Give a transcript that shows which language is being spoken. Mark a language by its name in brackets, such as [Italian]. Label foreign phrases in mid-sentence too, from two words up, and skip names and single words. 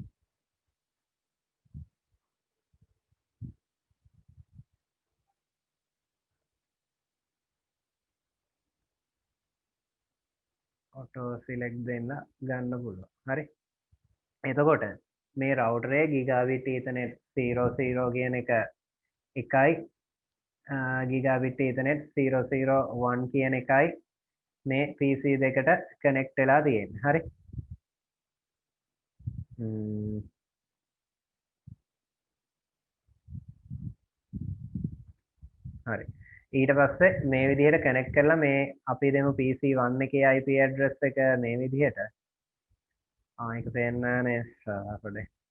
[English] auto select [Sinhala] දෙන්න ගන්න පුළුවන්. හරි. එතකොට මේ router එකේ [English] gigabit ethernet 00 [Sinhala] කියන එක එකයි [English] gigabit ethernet 001 [Sinhala] කියන එකයි මේ PC දෙකට connect වෙලා තියෙන්නේ. හරි. හරි. ඊට පස්සේ මේ විදිහට කනෙක්ට් කරලා මේ අපි දෙමු PC1 එකේ [English] IP address [Sinhala] එක මේ විදිහට ඒක පේන්නේ නැහැ අපිට